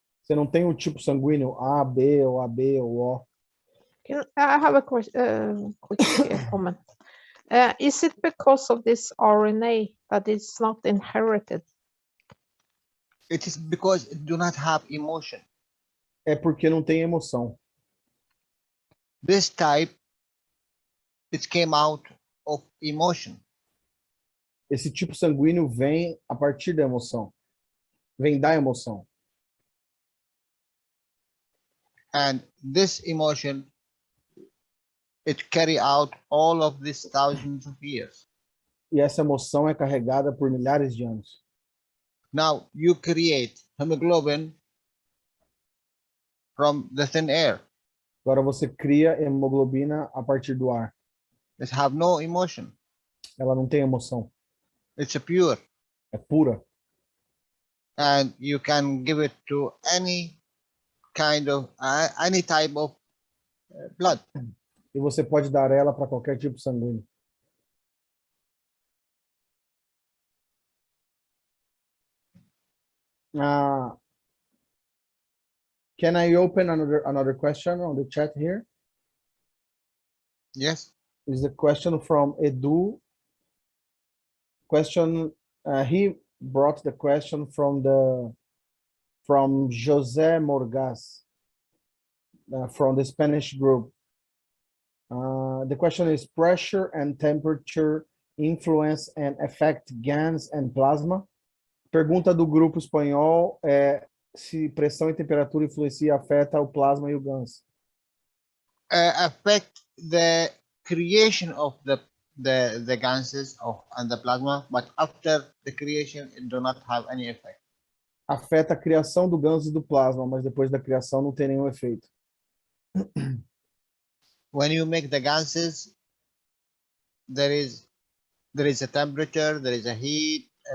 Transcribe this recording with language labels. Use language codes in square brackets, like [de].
[pt] Você não tem o tipo sanguíneo A, B ou AB ou O. [en] I have a quick comment. Is it because of this RNA that it's not inherited? It is because it do not have emotion. [pt] É porque não tem emoção. [en] This type, it came out of emotion. [pt] Esse tipo sanguíneo vem a partir da emoção. Vem da emoção. [en] And this emotion, it carry out all of these thousands of years. [pt] E essa emoção é carregada por milhares de anos. [en] Now you create hemoglobin from the thin air. [pt] Agora você cria hemoglobina a partir do ar. [en] It have no emotion. [pt] Ela não tem emoção. [en] It's a pure. [pt] É pura. [en] And you can give it to any kind of any type of blood. [pt] E você pode dar ela para qualquer tipo sanguíneo. [en] Can I open another question on the chat here? Yes. Is the question from Edu. He brought the question from José Morgas from the Spanish group. The question is: pressure and temperature influence and affect GANs and plasma? [pt] Pergunta do grupo espanhol é se pressão e temperatura influencia e afeta o plasma e o GANs. [en] Affect the creation of the ganses and the plasma, but after the creation, it do not have any effect. [pt] Afeta a criação do GANs e do plasma, mas depois da criação não tem nenhum efeito. [en] when you make the ganses, there is a temperature, there is a heat.